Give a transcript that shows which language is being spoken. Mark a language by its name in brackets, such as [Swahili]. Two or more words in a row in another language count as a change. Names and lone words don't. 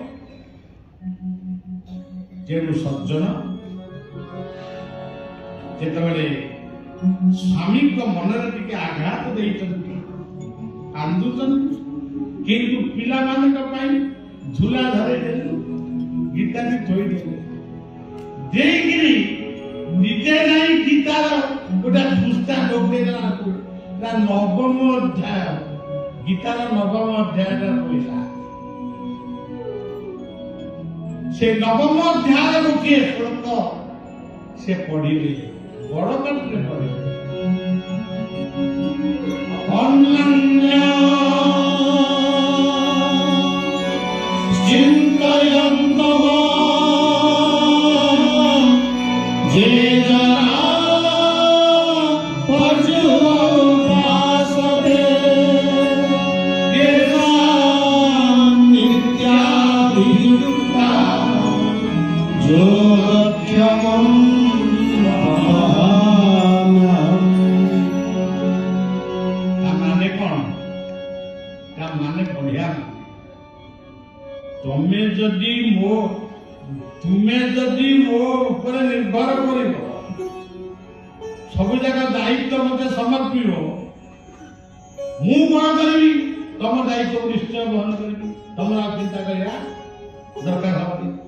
[Odia] ତେଣୁ ସଜ୍ଜନ ଯେତେବେଳେ ସ୍ୱାମୀଙ୍କ ମନରେ ଟିକେ ଆଘାତ ଦେଇଛନ୍ତି କାନ୍ଦୁଛନ୍ତି କିନ୍ତୁ ପିଲାମାନଙ୍କ ପାଇଁ ଝୁଲା ଧରେଇ ଦେଲେ ଗୀତା ବି ଥୋଇଦେଲେ ଦେଇକିରି ନିଜେ ଯାଇ ଗୀତାର ଗୋଟେ ପୃଷ୍ଠା ଡୋକେଇଦେଲା ନବମ ଅଧ୍ୟାୟ ଗୀତାର ନବମ ଅଧ୍ୟାୟର ପଇସା ସେ ନବମ ଅଧ୍ୟାୟର ଗୋଟିଏ ଶ୍ଲୋକ ସେ ପଢିଲେ ବଡ ପାଟିରେ ପଢିଲେ ଅନନ୍ୟ [Sanskrit] চিন্তয়ন্তঃ যে জনা পর্যুপাসতে তেষাং নিত্যাভিযুক্তা যোগক্ষেমং [Odia] ମାନେ କଣ ତା ମାନେ ବଢିଆ ତୁମେ ଯଦି ମୋ ଉପରେ ନିର୍ଭର କରିବ ସବୁ ଜାଗା ଦାୟିତ୍ୱ ମତେ ସମର୍ପିବ ମୁଁ କଣ କରିବି ତମ ଦାୟିତ୍ୱ ନିଶ୍ଚୟ ବହନ କରିବି ତମର ଆଉ ଚିନ୍ତା କରିବା ଦରକାର ହବନି